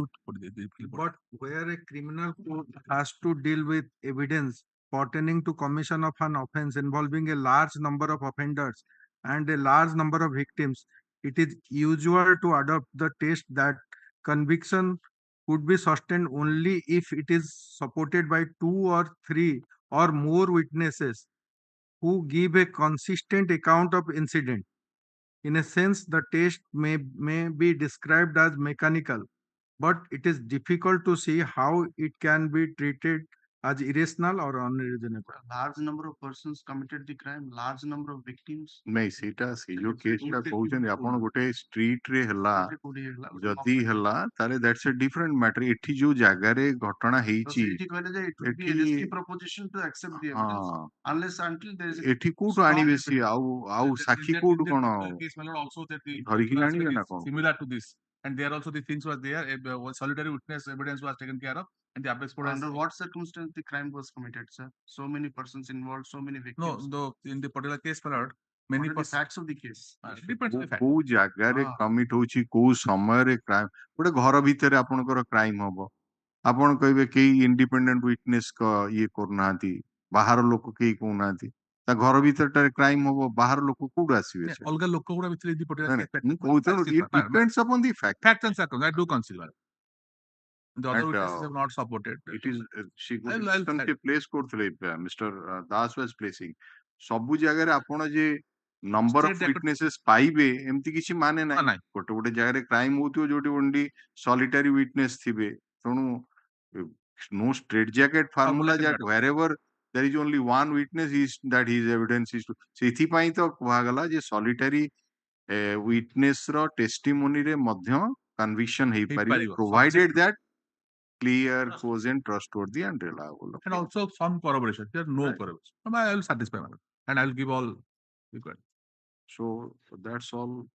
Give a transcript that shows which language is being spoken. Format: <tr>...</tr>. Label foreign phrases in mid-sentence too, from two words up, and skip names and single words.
<en>But where a criminal court has to deal with evidence pertaining to commission of an offense involving a large number of offenders and a large number of victims, it is usual to adopt the test that conviction could be sustained only if it is supported by 2 or 3 or more witnesses who give a consistent account of incident. In a sense, the test may be described as mechanical, but it is difficult to see how it can be treated as irrational or unreasonable. large number of persons committed the crime, large number of victims.</en> <or>ନାଇଁ ସେଇଟା ସେଇ ଯୋଉ କେସଟା କହୁଛନ୍ତି ଆପଣ ଗୋଟେ ଷ୍ଟ୍ରିଟ୍ ରେ ହେଲା ଯଦି ହେଲା ତାହେଲେ</or> <en>that's a different matter</en> <or>ଏଠି ଯୋଉ ଜାଗାରେ ଘଟଣା ହେଇଛି ସେଇଠି କହିଲେ ଯେ</or> <en>it would be a</en> <or>ଏଠି</or> <en>risky proposition to accept the evidence unless until there is a</en> <or>ଏଠି କୋଉଠୁ ଆଣିବେ ସିଏ ଆଉ ସାକ୍ଷୀ କୋଉଠୁ କଣ ଧରିକି ଆଣିବେ ନା କଣ</or> <en>similar to this, and there also the things were there. A solitary witness evidence was taken care of, and the apex court has under what circumstance the crime was committed, sir? So many persons involved, so many victims. no in the particular case, my lord, many What are the facts of the case? depends on the fact.</en> <or>କୋଉ ଜାଗାରେ କମିଟ ହଉଛି କୋଉ ସମୟରେ କ୍ରାଇମ ଗୋଟେ ଘର ଭିତରେ ଆପଣଙ୍କର କ୍ରାଇମ ହବ ଆପଣ କହିବେ କେହି</or> <en>independent witness</en> <or>ଇଏ କରୁନାହାନ୍ତି ବାହାର ଲୋକ କେହି କହୁନାହାନ୍ତି ତା ଘର ଭିତରଟାରେ କ୍ରାଇମ ହବ ବାହାର ଲୋକ କୋଉଠୁ ଆସିବେ ଅଲଗା ଲୋକ ଗୁଡା ଭିତରେ ମୁଁ କହୁଥିଲି</or> <en>it depends upon the fact facts and circumstances. I do consider. The other And, witnesses have not supported. it is she I'll</en> <or>କେମିତି place କରୁଥିଲେ</or> <en>Mr. Das was placing</en> <or>ସବୁ ଜାଗାରେ ଆପଣ ଯେ</or> <en>number of State record-</en> <or>witnesses ପାଇବେ ଏମିତି କିଛି ମାନେ ନାହିଁ ନାହିଁ। ଗୋଟେ ଗୋଟେ ଜାଗାରେ କ୍ରାଇମ ହଉଥିବ ଯୋଉଠି</or> <en>only solitary witness</en> <or>ଥିବେ ତେଣୁ</or> <en>no straight jacket formula Formula that wherever there is only one witness is that his evidence is to</en> <or>ସେଥିପାଇଁ ତ କୁହାଗଲା ଯେ solitary witness ର testimony ରେ ମଧ୍ୟ conviction ହେଇପାରିବ ହେଇପାରିବ,</or> <en>provided subject- that clear, cogent, trustworthy, and reliable. And also some corroboration. There are no Right. corroboration. So I will satisfy madam. And I will give all required. So that's all.</en>